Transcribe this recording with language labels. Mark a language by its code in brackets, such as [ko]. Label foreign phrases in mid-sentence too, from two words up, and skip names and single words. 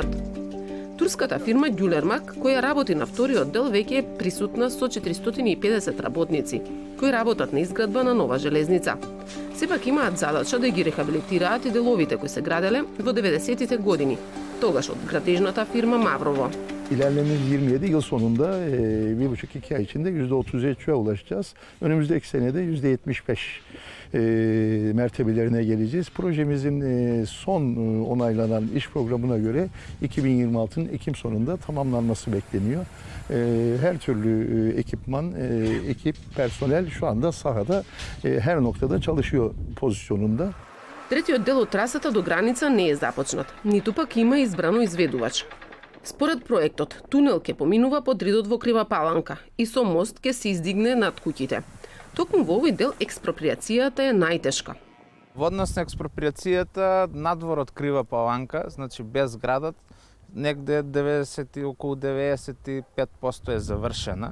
[mk] Турската фирма Ѓулермак, која работи на вториот дел, веќе е присутна со 450 работници, кои работат на изградба на нова железница. Сепак имаат задача да ги рехабилитираат и деловите кои се граделе во 90-тите години, тогаш од градежната фирма Mavrovo. [tr] İlerlediğimiz 27 yıl sonunda 1,5-2 ay içinde %33'e ulaşacağız. Önümüzdeki senede %75 mertebelerine geleceğiz. Projemizin son onaylanan iş programına göre 2026'ın Ekim sonunda tamamlanması bekleniyor. Her türlü ekipman, ekip, personel şu anda sahada her noktada çalışıyor pozisyonunda. [mk] Третиот дел од трасата до граница не е започнат, ниту пак има избрано изведувач. Според проектот, тунел ќе поминува под ридот во Крива Паланка и со мост ќе се издигне над куќите. Токму во овој дел експроприацијата е најтешка. Во однос на експроприацијата, надвор од Крива Паланка, значи без градот, негде околу 95% е завршена.